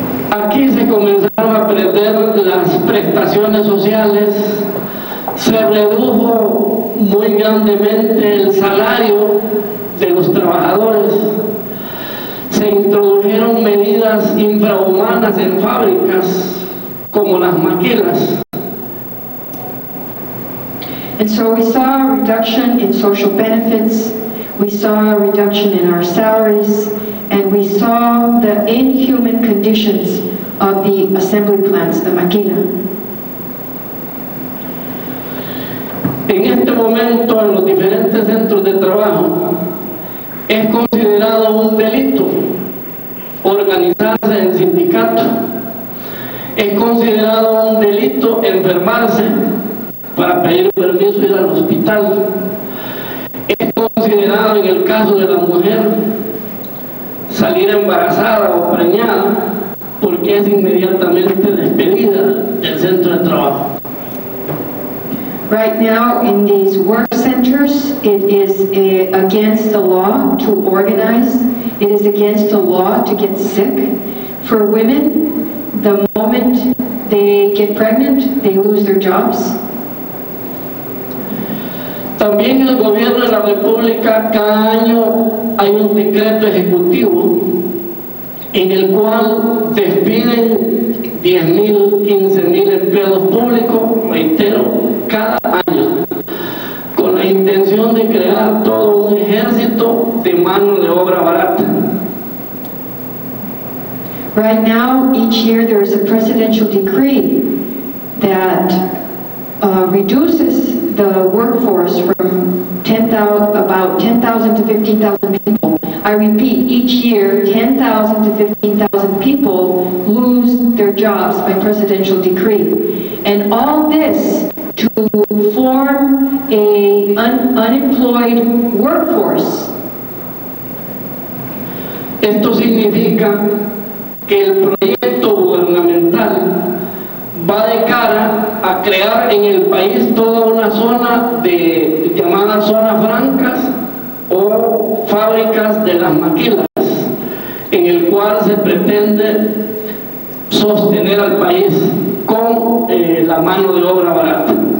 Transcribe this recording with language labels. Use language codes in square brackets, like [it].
[es] Aquí se comenzaron a perder las prestaciones sociales, se redujo muy grandemente el salario de los trabajadores, se introdujeron medidas infrahumanas en fábricas como las maquilas. [en] And so we saw a reduction in social benefits, we saw a reduction in our salaries, and we saw the inhuman conditions of the assembly plants, the maquila. [es] En este momento, en los diferentes centros de trabajo, es considerado un delito organizarse en sindicato. Es considerado un delito enfermarse para pedir permiso y ir al hospital. Es considerado, en el caso de la mujer, salir embarazada o preñada, porque es inmediatamente despedida del centro de trabajo. [en] Right now, in these work centers, it is against the law to organize. It is against the law to get sick. For women, the moment they get pregnant, they lose their jobs. [es] También el gobierno de la República, cada año hay un decreto ejecutivo en el cual despiden 10.000, 15.000 empleados públicos, reitero, cada año, con la intención de crear todo un ejército de mano de obra barata. [en] Right now, each year there is a presidential decree that reduces the workforce from about 10,000 to 15,000 people. I repeat, each year 10,000 to 15,000 people lose their jobs by presidential decree. And all this to form an unemployed workforce. [es] Esto significa que el proyecto gubernamental va de cara a crear en el país toda una zona de llamadas zonas francas o fábricas de las maquilas, en el cual se pretende sostener al país con la mano de obra barata.